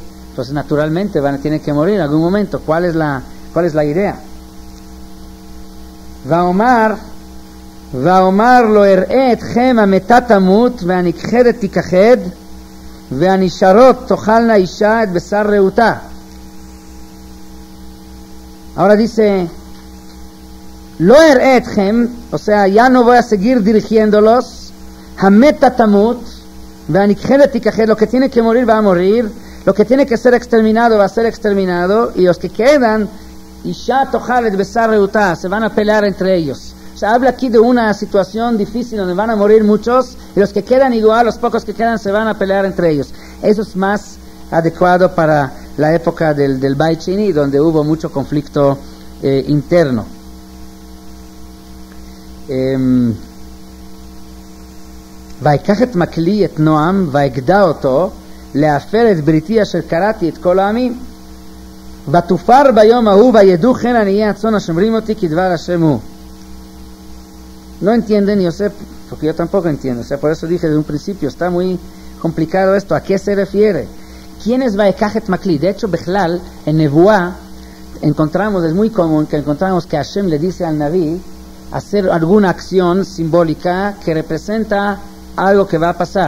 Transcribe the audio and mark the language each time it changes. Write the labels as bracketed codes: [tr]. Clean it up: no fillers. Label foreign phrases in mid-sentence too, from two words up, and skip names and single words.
[es] Entonces naturalmente tienen que morir en algún momento. ¿Cuál es la idea? [he] ואמר לא ארעה אתכם המתה תמות והנכחדת תיכחד והנשארות תאכלנה אישה את בשר רעותה. [es] Ahora dice, [he] לא ארעה אתכם, [es] o sea, ya no voy a seguir dirigiéndolos, [he] המתה תמות, והנכחדת תכחד, [es] lo que tiene que morir va a morir, lo que tiene que ser exterminado va a ser exterminado, y los que quedan, [he] אשה תאכלנה בשר רעותה, [es] se van a pelear entre ellos. O sea, habla aquí de una situación difícil donde van a morir muchos, y los que quedan igual, los pocos que quedan se van a pelear entre ellos. Eso es más adecuado para la época del Beit Sheni, donde hubo mucho conflicto interno. [he] ויקח את מקלי את נועם ויגדע אותו להפר את בריתי אשר קראתי את כל העמים ותופר ביום ההוא וידעו כן עניי הצאן השומרים אותי כדבר השם הוא. [es] No entienden, yo sé, porque yo tampoco entiendo. O sea, por eso dije desde un principio, está muy complicado esto. ¿A qué se refiere? ¿Quién es [he] ויקח את מקלי? [es] De hecho, Bechlal, en Nebuá, es muy común que encontramos que Hashem le dice al Naví hacer alguna acción simbólica que representa algo que va a pasar.